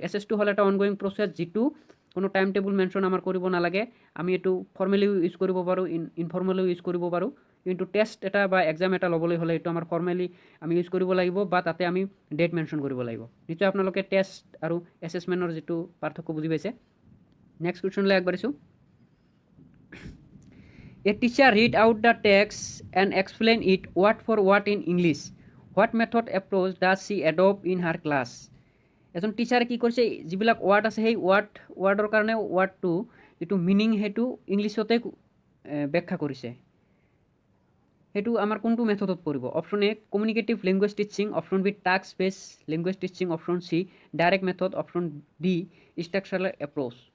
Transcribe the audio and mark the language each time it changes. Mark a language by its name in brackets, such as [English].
[Assamese] এছেছটো হ'ল এটা ongoing process যিটো কোনো টাইম টেবুল মেনশ্যন আমাৰ কৰিব নালাগে। আমি এইটো ফৰ্মেলিও ইউজ কৰিব পাৰোঁ, ইনফৰ্মেলিও ইউজ কৰিব পাৰোঁ। কিন্তু টেষ্ট এটা বা এক্সাম এটা ল'বলৈ হ'লে এইটো আমাৰ ফৰ্মেলি আমি ইউজ কৰিব লাগিব বা তাতে আমি ডেট মেনশ্যন কৰিব লাগিব। নিশ্চয় আপোনালোকে টেষ্ট আৰু এছেছমেণ্টৰ যিটো পাৰ্থক্য বুজি পাইছে। নেক্সট কুৱেশ্যনলৈ আগবাঢ়িছোঁ। [English] A teacher read out the text and explain it word for word in English. What method approach does she adopt in her class? [Assamese] এজন টিচাৰে কি কৰিছে, যিবিলাক ৱাৰ্ড আছে সেই ৱাৰ্ডৰ কাৰণে ৱাৰ্ডটো যিটো মিনিং সেইটো ইংলিছতে ব্যাখ্যা কৰিছে। সেইটো আমাৰ কোনটো মেথডত পৰিব? Option A communicative language teaching, option B task বেছ language teaching, option C direct method, option D structural approach.